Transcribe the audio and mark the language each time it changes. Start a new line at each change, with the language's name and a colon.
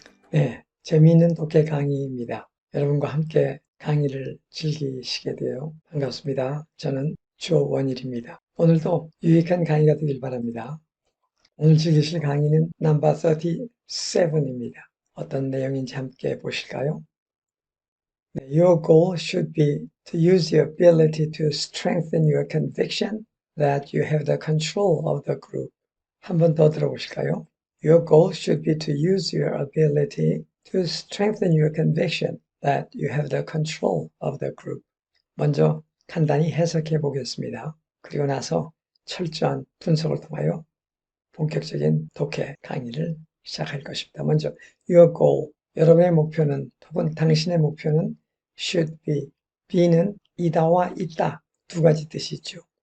Korean: 네, 재미있는 독해 강의입니다. 여러분과 함께 강의를 즐기시게 되어 반갑습니다. 저는 조원일입니다. 오늘도 유익한 강의가 되길 바랍니다. 오늘 즐기실 강의는 넘버 37입니다. 어떤 내용인지 함께 보실까요?
English: Your goal should be to use your ability to strengthen your conviction that you have the control of the group.
Korean: 한 번 더 들어보실까요?
English: Your goal should be to use your ability to strengthen your conviction that you have the control of the group.
Korean: 먼저 간단히 해석해 보겠습니다. 그리고 나서 철저한 분석을 통하여 본격적인 독해 강의를 시작할 것입니다. 먼저
English: your goal,
Korean: 여러분의 목표는 혹은 당신의 목표는
English: should be,
Korean: be는 이다와 있다 두 가지 뜻이 있죠.